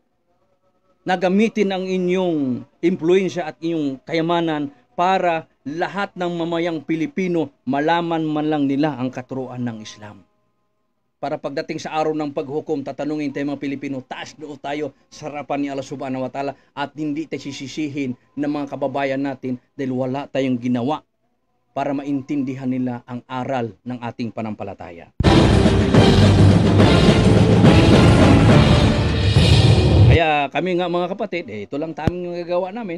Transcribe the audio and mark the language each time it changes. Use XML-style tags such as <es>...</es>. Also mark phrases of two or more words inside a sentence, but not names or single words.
<tl>Nagamitin ang inyong impluensya at inyong kayamanan para lahat ng mamayang Pilipino malaman man lang nila ang katuruan ng Islam. Para pagdating sa araw ng paghukom, tatanungin tayo mga Pilipino, taas doon tayo sa harapan ni</tl> <ar>الله سبحانه وتعالى</ar> <tl>at hindi tayo sisisihin ng mga kababayan natin dahil wala tayong ginawa para maintindihan nila ang aral ng ating panampalataya. Kaya kami nga mga kapatid, ito lang taming gagawa namin.</tl>